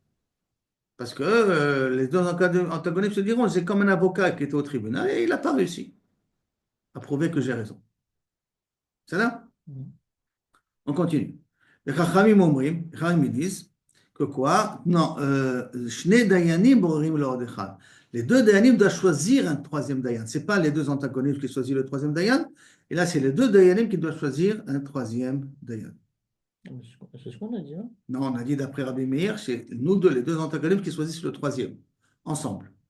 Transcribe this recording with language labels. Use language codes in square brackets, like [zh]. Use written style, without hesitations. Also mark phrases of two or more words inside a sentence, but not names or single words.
[fr] Parce que les deux antagonistes se diront, c'est comme un avocat qui était au tribunal et il n'a pas réussi à prouver que j'ai raison. C'est là? On continue. Les [he] חכמים אומרים, [fr] les Chachamim disent que quoi? Non, [he] שני דיינים בוררים לו אחד. [fr] Les deux Dayanim doivent choisir un troisième Dayan. Ce n'est pas les deux antagonistes qui choisissent le troisième Dayan. Et là, c'est les deux Dayanim qui doivent choisir un troisième Dayan. C'est ce qu'on a dit, hein? Non, on a dit d'après Rabbi Meir, c'est nous deux, les deux antagonistes qui choisissent le troisième, ensemble.